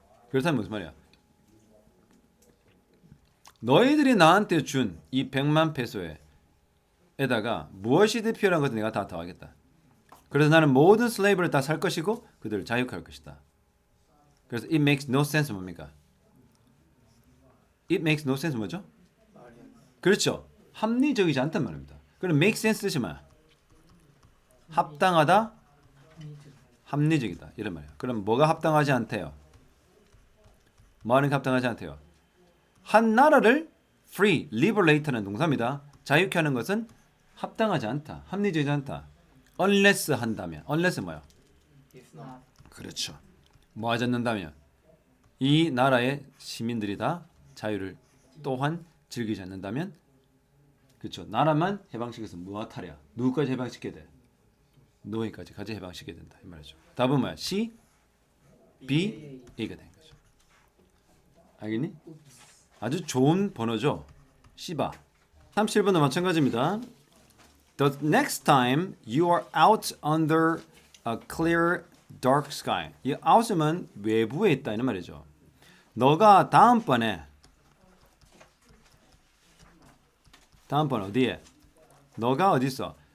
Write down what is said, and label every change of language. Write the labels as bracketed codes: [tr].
[ko] 그렇다면 무슨 말이야? 너희들이 나한테 준 이 100만 페소에다가 무엇이든 필요한 것을 내가 다 더하겠다. 그래서 나는 모든 슬레이브를 다 살 것이고 그들을 자유할 것이다. 그래서 [en] it makes no sense [ko] 뭡니까? [en] It makes no sense [ko] 뭐죠? 그렇죠. 합리적이지 않단 말입니다. 그럼 make sense 뜻이 뭐야? 합당하다, 합리적이다 이런 말이야. 그럼 뭐가 합당하지 않대요? 뭐 하는 게 합당하지 않대요? 한 나라를 free, liberate는 동사입니다. 자유케 하는 것은 합당하지 않다, 합리적이지 않다. unless 한다면, unless 뭐야? [en] If not. [ko] 그렇죠. 뭐하지 않는다면 이 나라의 시민들이 다 자유를 또한 즐기지 않는다면 그렇죠. 나라만 해방시켜서 무아탈이야. 누구까지 해방시켜야 돼? 노예까지 같이 해방시켜야 된다 이 말이죠. 답은 뭐야? C, B, A가 되는 거죠. 알겠니? 아주 좋은 번호죠. C바. 37번도 마찬가지입니다. [en] The next time you are out under a clear dark sky. [ko] 이 out은 외부에 있다 이런 말이죠. 너가 다음번에 어디에? 너가 어디 있어?